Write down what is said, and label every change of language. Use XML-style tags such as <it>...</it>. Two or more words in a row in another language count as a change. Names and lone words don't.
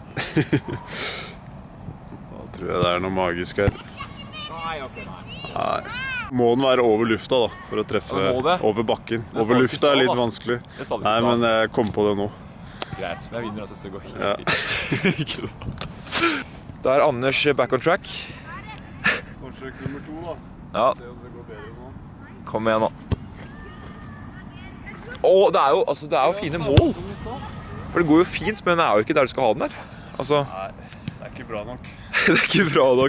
<no>Da tror jeg det er noe magisk her. Nei. Må den være over lufta da, for å treffe over bakken. Over lufta er litt vanskelig. Nei, men jeg kom på det nå. Greit, men jeg vinner altså, så det går helt fint. Da er Anders</no> <en>back on track.</en> <no>Forsøk nummer 2 da. Ja. Se om det går bedre nå. Kom igjen da. Det er jo fine mål. For det går jo fint, men det er jo ikke der du skal ha den der. Altså... Nei, det er ikke bra nok. Det er ikke bra nok.</no>